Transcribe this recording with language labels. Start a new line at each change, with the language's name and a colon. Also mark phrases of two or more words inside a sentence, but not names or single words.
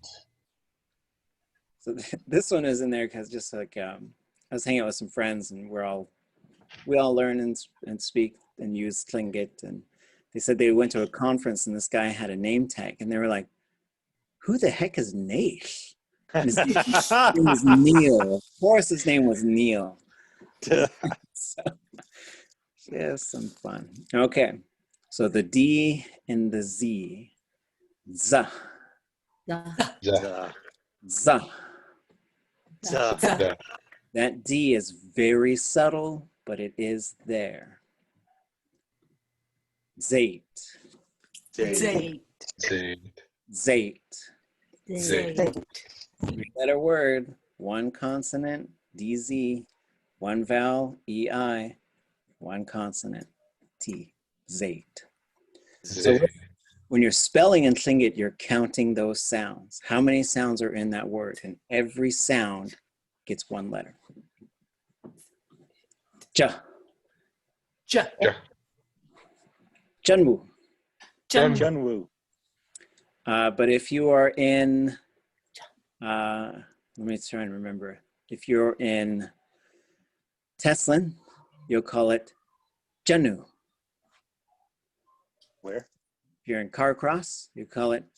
English: So this one is in there because just like I was hanging out with some friends and we all learn and speak and use Tlingit, and they said they went to a conference and this guy had a name tag and they were like, who the heck is Nash? And his name was Neil. Of course his name was Neil. So, yeah, some fun. Okay, so the D and the Z.
Tlingit: Z. Duh. Z. Duh. Duh.
English: That D is very subtle, but it is there.
Tlingit: Zait. Zate. Zait. Zate.
English: Three-letter word, one consonant, DZ, one vowel, EI, one consonant, T.
Tlingit: Zait.
English: So when you're spelling in Tlingit, you're counting those sounds. How many sounds are in that word? And every sound gets one letter.
Tlingit: Ja. Ja. Junwu. Jun. Junwu.
English: But if you are in, let me try and remember. If you're in Teslin, you'll call it Janu. Where? If you're in Carcross, you call it